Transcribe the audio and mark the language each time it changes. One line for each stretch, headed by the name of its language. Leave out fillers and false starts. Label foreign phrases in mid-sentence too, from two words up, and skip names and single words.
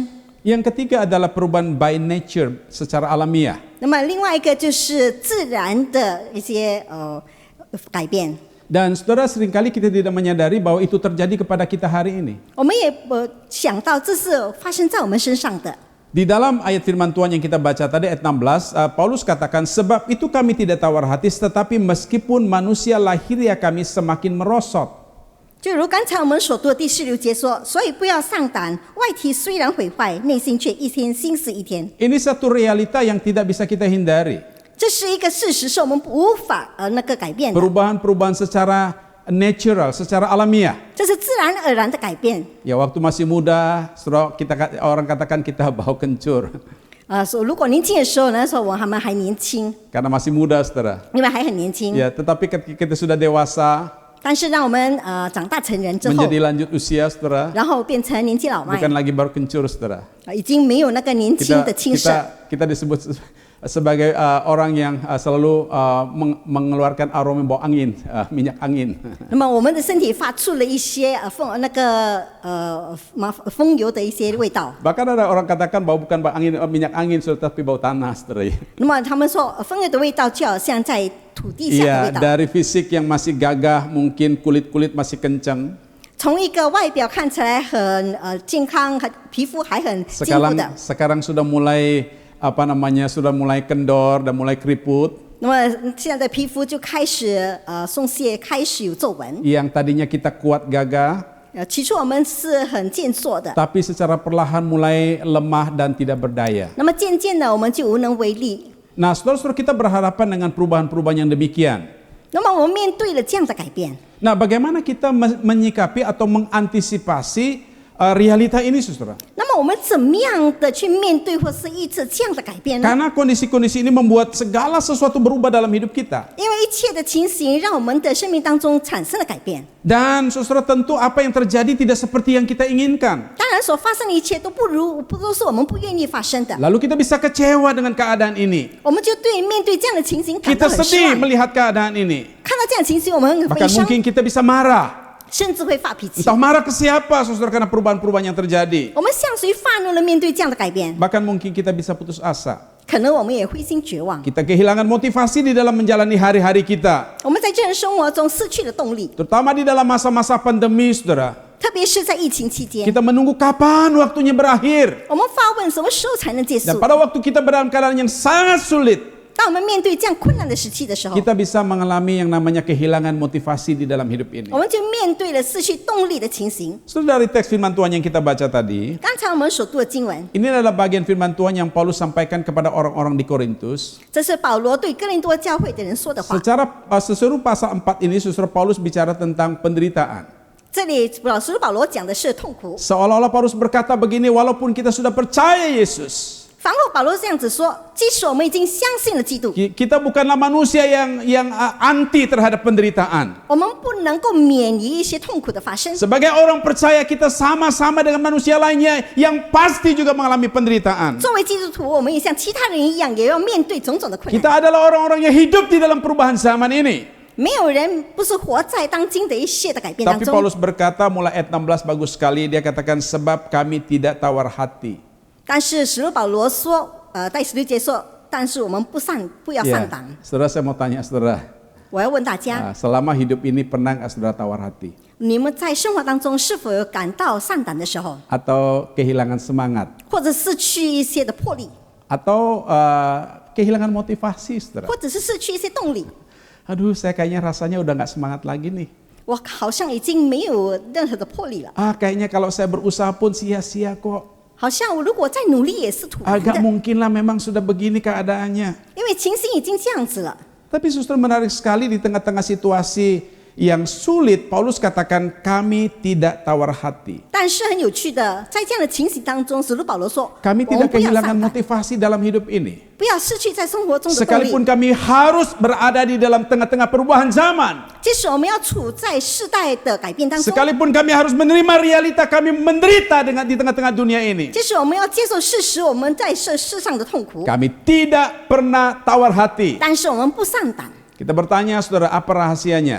Indonesian: Yang ketiga adalah perubahan
English: by nature
Indonesian: secara alamiah.
Chinese: 那么另外一个就是自然的一些改变。
Indonesian: Dan saudara, seringkali kita tidak menyadari bahwa itu terjadi kepada kita hari ini.
Chinese: 我们也想到这是发生在我们身上的。
Indonesian: Di dalam ayat firman Tuhan yang kita baca tadi ayat 16, Paulus katakan, sebab itu kami tidak tawar hati, tetapi meskipun manusia lahiriah kami semakin merosot.
Chinese: 就如刚才我们所读的第16节说，所以不要丧胆，外体虽然毁坏，内心却一天新似一天。
Indonesian: Ini satu realita yang tidak bisa kita hindari.
Chinese: 这是一个事实，是我们无法改变的。
Indonesian: Perubahan-perubahan secara natural, secara alamiah.
Chinese: 这是自然而然的改变。
Indonesian: Ya, waktu masih muda, orang katakan kita bau kencur.
Chinese: 如果年轻的时候，那时候我们还年轻，
Indonesian: Karena masih muda, saudara.
Chinese: 因为还很年轻。
Indonesian: Ya, tetapi ketika kita sudah dewasa,
Chinese: 但是让我们长大成人之后，
Indonesian: menjadi lanjut usia, saudara,
Chinese: 然后变成年纪老迈，
Indonesian: bukan lagi baru kencur, saudara.
Chinese: 已经没有那个年轻
Indonesian: Kita
Chinese: 的青涩。
Indonesian: kita disebut sebagai orang yang selalu mengeluarkan aroma bau angin, minyak angin.
Chinese: 那么我们的身体发出了一些风油的一些味道。
Indonesian: Bahkan ada orang katakan bau bukan bau angin, minyak angin, tetapi bau tanah, saudara.
Chinese: 那么他们说风油的味道就好像在土地下的
Indonesian: Iya,
Chinese: 味道。
Indonesian: dari fisik yang masih gagah, mungkin kulit-kulit masih kencang.
Chinese: 从一个外表看起来很健康，皮肤还很坚固的，
Indonesian: Sekarang sudah mulai sudah mulai kendor dan mulai keriput.
Chinese: 那么现在的皮肤就开始松懈，开始有皱纹。
Indonesian: Yang tadinya kita kuat gagah,
Chinese: 起初我们是很健硕的，
Indonesian: tapi secara perlahan mulai lemah dan tidak berdaya.
Chinese: 那么渐渐的我们就无能为力。
Indonesian: Nah, saudara-saudara, kita berhadapan dengan perubahan-perubahan yang demikian.
Chinese: 那么我们面对了这样的改变，
Indonesian: Nah, bagaimana kita menyikapi atau mengantisipasi realita ini, saudara?
Chinese: 那么我们怎么样的去面对或是抑制这样的改变呢？
Indonesian: Karena kondisi-kondisi ini membuat segala sesuatu berubah dalam hidup kita.
Chinese: 因为一切的情形让我们的生命当中产生了改变。
Indonesian: Dan saudara, tentu apa yang terjadi tidak seperti yang kita inginkan.
Chinese: 当然，所发生的一切都不都是我们不愿意发生的。
Indonesian: Lalu kita bisa kecewa dengan keadaan ini.
Chinese: 我们就面对这样的情形感
Indonesian: Kita
Chinese: 到很失
Indonesian: sedih
Chinese: 望。
Indonesian: melihat keadaan ini.
Chinese: 看到这样的情形，我们很悲
Indonesian: Bahkan
Chinese: 伤，
Indonesian: mungkin kita bisa marah.
Chinese: 甚至会发脾气。
Indonesian: Entah marah ke siapa, saudara, karena perubahan-perubahan yang terjadi.
Chinese: 我们向谁发怒了？面对这样的改变，
Indonesian: Bahkan mungkin kita bisa putus asa.
Chinese: 可能我们也灰心绝望。
Indonesian: Kita kehilangan motivasi di dalam menjalani hari-hari kita.
Chinese: 我们在这人生活中失去了动力，
Indonesian: Terutama di dalam masa-masa pandemi, saudara.
Chinese: 特别是在疫情期间，
Indonesian: Kita menunggu kapan waktunya berakhir.
Chinese: 我们发问什么时候才能结
Indonesian: Dan
Chinese: 束？
Indonesian: pada waktu kita dalam keadaan yang sangat sulit,
Chinese: 当我们面对这样困难的时期的时候，
Indonesian: kita bisa mengalami yang namanya kehilangan motivasi di dalam hidup ini.
Chinese: 我们就面对了失去动力的情形。
Indonesian: Saudara, dari teks firman Tuhan yang kita baca tadi,
Chinese: 刚才我们所读的经文，
Indonesian: ini adalah bagian firman Tuhan yang Paulus sampaikan kepada orang-orang di Korintus.
Chinese: 这是保罗对哥林多教会的人说的话。
Indonesian: Secara sesuai pasal 4 ini, saudara, Paulus bicara tentang penderitaan.
Chinese: 这里保罗讲的是痛苦。
Indonesian: Seolah-olah Paulus berkata begini, walaupun kita sudah percaya Yesus,
Chinese: 反后保罗这样子说：即使我们已经相信了基督，
Indonesian: kita bukanlah manusia yang anti terhadap penderitaan.
Chinese: 我们不能够免于一些痛苦的发生。
Indonesian: Sebagai orang percaya, kita sama-sama dengan manusia lainnya yang pasti juga mengalami penderitaan.
Chinese: 作为基督徒，我们也像其他人一样，也要面对种种的困难。
Indonesian: Kita adalah orang-orang yang hidup di dalam perubahan zaman ini.
Chinese: 没有人不是活在当今的一切的改变当
Indonesian: Tapi
Chinese: 中。
Indonesian: Paulus berkata mulai ayat 16 bagus sekali, dia katakan sebab kami tidak tawar hati.
Chinese: 但是使徒保罗说，在16节说， 但是我们不要上当。
Indonesian: Saudara, saya mau tanya saudara,
Chinese: 我要问大家，
Indonesian: selama hidup ini pernah nggak saudara tawar hati?
Chinese: 你们在生活当中是否有感到上胆的时候，
Indonesian: Atau kehilangan semangat?
Chinese: 或者失去一些的魄力，
Indonesian: Atau kehilangan motivasi saudara?
Chinese: 或者是失去一些动力？
Indonesian: Aduh, saya kayaknya rasanya udah nggak semangat lagi nih.
Chinese: 我好像已经没有任何的魄力了，
Indonesian: Kayaknya kalau saya berusaha pun sia-sia kok.
Chinese: 好像我如果再努力也是徒然
Indonesian: Agak
Chinese: 的，
Indonesian: mungkin lah memang sudah begini keadaannya.
Chinese: 因为情形已经这样子了。
Indonesian: Tapi justru menarik sekali di tengah-tengah situasi yang sulit, Paulus katakan kami tidak tawar hati.
Chinese: 但是很有趣的，在这样的情形当中，使徒保罗说，
Indonesian: Kami
Chinese: 我们
Indonesian: tidak
Chinese: 不要
Indonesian: kehilangan
Chinese: 上胆，
Indonesian: motivasi dalam hidup ini.
Chinese: 不要失去在生活中的动力。
Indonesian: Sekalipun kami harus berada di dalam tengah-tengah perubahan zaman.
Chinese: 即使我们要处在世代的改变当中，
Indonesian: Sekalipun kami harus menerima realita kami menderita di tengah-tengah dunia ini.
Chinese: 即使我们要接受事实，我们在世上的痛苦，
Indonesian: Kami tidak pernah tawar hati.
Chinese: 但是我们不上胆。
Indonesian: Kita bertanya saudara, apa rahasianya?